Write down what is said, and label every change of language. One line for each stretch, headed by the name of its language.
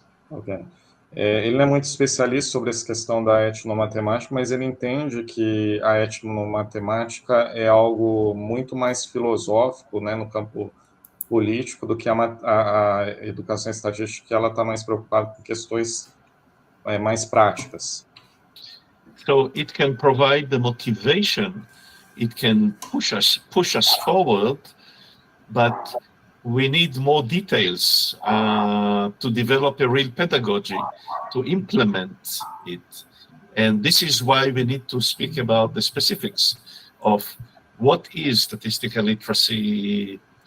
Portuguese: Ok. Ele não é muito especialista sobre essa questão da etnomatemática, mas ele entende que a etnomatemática é algo muito mais filosófico, né, no campo político do que a educação estatística, que ela está mais preocupada com questões mais práticas.
English: So it can provide the motivation, it can push us forward, but we need more details to develop a real pedagogy, to implement it. And this is why we need to speak about the specifics of what is statistical literacy.